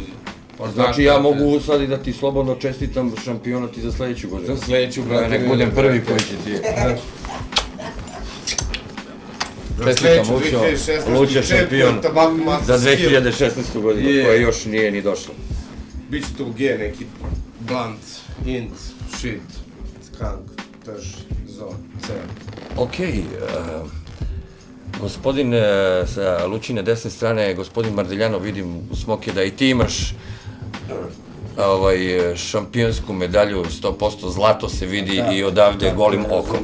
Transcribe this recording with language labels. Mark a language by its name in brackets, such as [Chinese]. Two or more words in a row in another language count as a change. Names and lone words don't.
[Serbian] Znači ja mogu sad i da ti slobodno čestitam šampionat i za sledeću godinu. Za sledeću, brate. Nek budem prvi koji će ti... Čestitam Luća šampion za 2016. godinu, koja još nije ni došla. Biće tu G neki [English] blunt, int, shit, skunk, trž, zon, c. [Serbian] Okej. Gospodin sa Lučine desne strane, gospodin Mardeljano, vidim u Smoke da i ti imaš šampionsku medalju, 100% zlato se vidi i odavde golim okom.